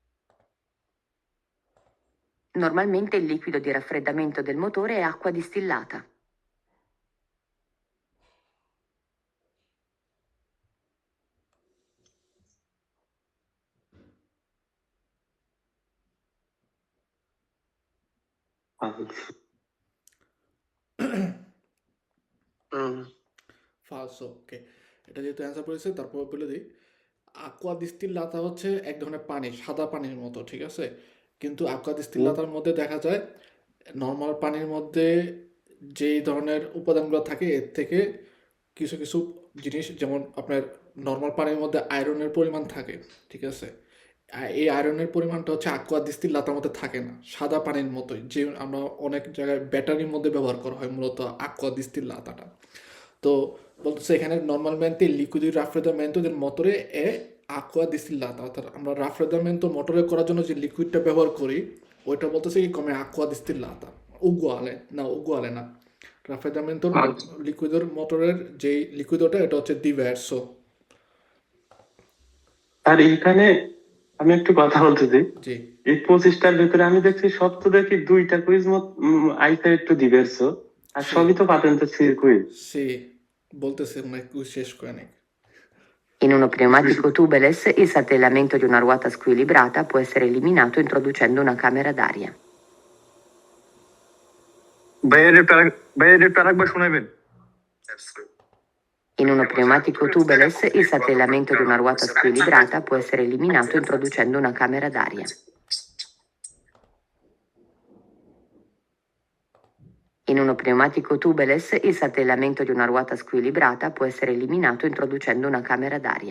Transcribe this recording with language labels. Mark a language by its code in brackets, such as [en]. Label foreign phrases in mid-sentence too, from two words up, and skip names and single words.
[it] Normalmente il liquido di raffreddamento del motore è acqua distillata. Falso. [bn] ফালসো ওকে, এটা যেহেতু অ্যান্সার করেছে তারপর বলে দিই, [it] aqua distillata [bn] হচ্ছে এক ধরনের পানি, সাদা পানির মতো, ঠিক আছে? কিন্তু [it] aqua distillata [bn] র মধ্যে দেখা যায় নর্মাল পানির মধ্যে যেই ধরনের উপাদানগুলো থাকে এর থেকে কিছু কিছু জিনিস, যেমন আপনার নর্মাল পানির মধ্যে আয়রনের পরিমাণ থাকে, ঠিক আছে? এই আয়রনের পরিমাণটা হচ্ছে [it] aqua distillata [bn] র মধ্যে থাকে না, সাদা পানির মতোই, যে আমরা অনেক জায়গায় ব্যাটারির মধ্যে ব্যবহার করা হয় মূলত aqua distillataটা। তো বলতেছে এখানে [it] normalmente il liquido di raffreddamento del motore è acqua distillata, [bn] অর্থাৎ আমরা raffreddamento মোটরে করার জন্য যে লিকুইডটা ব্যবহার করি ওইটা বলতেছে কি [it] come acqua distillata, [bn] উগুয়ালে না, raffreddamento লিকুইডের মোটরের যেই লিকুইডটা এটা হচ্ছে diverso। আর এখানে আমি একটু কথা বলতে চাই, জি এই 25টার ভিতরে আমি দেখছি সব তো দেখি 2টা কুইজ আইসা একটু diverso, আর সবই তো পাতেন্টের কুইজ। সি বলতেছে মানে শেষ করে নেই। [it] In uno pneumatico tubeless il saltellamento di una ruota squilibrata può essere eliminato introducendo una camera d'aria. [bn] বাইরের প্যারাকবার শোনাবেন? [it] In uno pneumatico tubeless il saltellamento di una ruota squilibrata può essere eliminato introducendo una camera d'aria. In uno pneumatico tubeless il saltellamento di una ruota squilibrata può essere eliminato introducendo una camera d'aria.